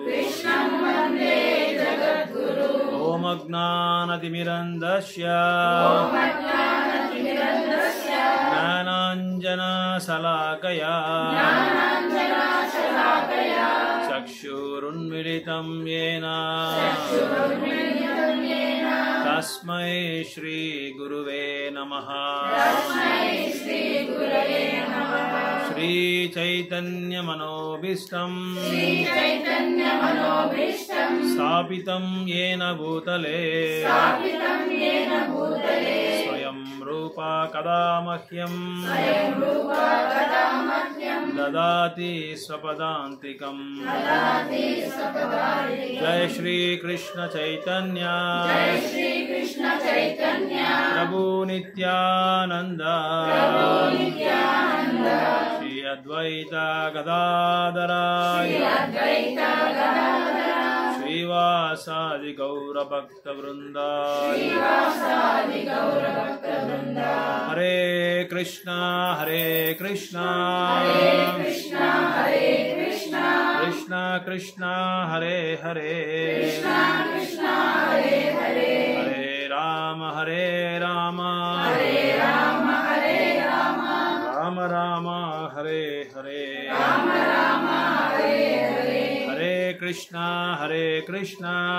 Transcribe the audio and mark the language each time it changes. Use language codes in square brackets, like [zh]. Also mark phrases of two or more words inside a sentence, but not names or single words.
[sa] ఓం అజ్ఞానతిమిరంధస్య జ్ఞానాంజనశలాకయా చక్షురున్మిళితం యేన తస్మై శ్రీ గురువే నమః. శ్రీ చైతన్య మనోభీష్టం స్థాపితం యేన భూతలే స్వయం रूपा कदा मह्यं ददाति स्वपदान्तिकं जय श्री कृष्ण चैतन्य प्रभु नित्यानंद श्री अद्वैत गदाधर श्रीवासादि गौर भक्त वृंद हरे कृष्णा कृष्णा कृष्णा कृष्णा हरे हरे हरे राम राम राम हरे हरे हरे कृष्णा कृष्णा